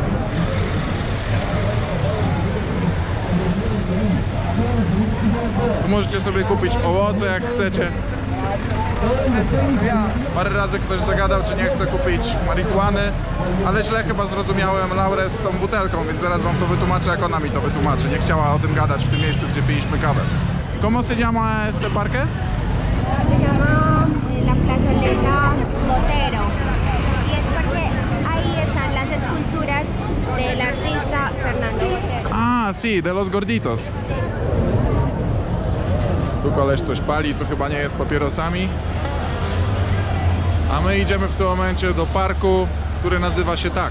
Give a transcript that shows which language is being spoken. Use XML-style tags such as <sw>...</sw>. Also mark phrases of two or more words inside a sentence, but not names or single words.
<pl>Tu możecie sobie kupić owoce jak chcecie. Parę razy ktoś zagadał, czy nie chce kupić marihuany, ale źle chyba zrozumiałem Laurę z tą butelką, więc zaraz wam to wytłumaczę, jak ona mi to wytłumaczy. Nie chciała o tym gadać w tym miejscu, gdzie piliśmy kawę.</pl> <es>¿Cómo se llama este parque? Se llama la plazoleta Botero. Y es porque ahí están las esculturas del artista Fernando Botero. Ah, sí, de los gorditos.</es> <pl>Tu koleś coś pali, co chyba nie jest papierosami. A my idziemy w tym momencie do parku, który nazywa się tak.</pl>